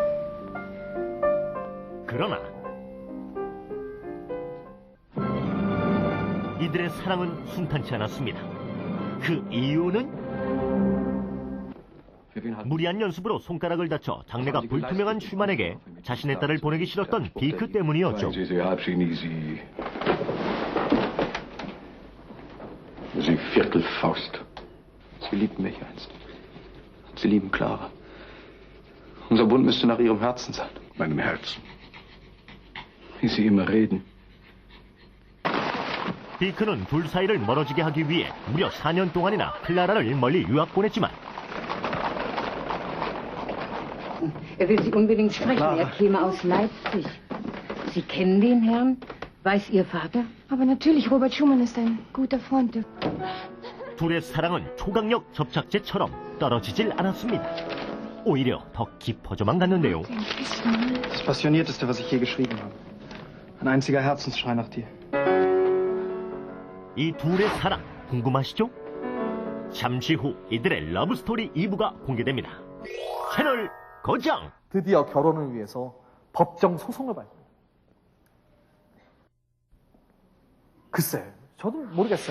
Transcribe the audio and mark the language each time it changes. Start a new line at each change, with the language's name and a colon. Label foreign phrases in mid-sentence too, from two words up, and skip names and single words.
Korean: 그러나 이들의 사랑은 순탄치 않았습니다. 그 이유는 무리한 연습으로 손가락을 다쳐 장래가 불투명한 슈만에게 자신의 딸을 보내기 싫었던 비크 때문이었죠.
German: Sie Viertelfaust. Sie liebten mich einst. Sie lieben Clara. Unser Bund müsste nach ihrem Herzen sein. Meinem Herzen. Wie Sie immer reden.
Korean: 비크는 둘 사이를 멀어지게 하기 위해 무려 4년 동안이나 클라라를 멀리 유학 보냈지만
German: Er will Sie unbedingt sprechen. Er käme aus Leipzig. Sie kennen den Herrn? Weiß Ihr Vater? Aber natürlich, Robert Schumann ist ein guter Freund.
Korean: 둘의 사랑은 초강력 접착제처럼 떨어지질 않았습니다. 오히려 더 깊어져만 갔는데요.
German: Das Passionierteste, was ich je geschrieben habe. Ein einziger Herzensschrei nach dir.
Korean: 이 둘의 사랑 궁금하시죠? 잠시 후 이들의 러브스토리 2부가 공개됩니다. 채널 고정! 드디어 결혼을 위해서 법정 소송을 받습니다. 글쎄, 저도 모르겠어요.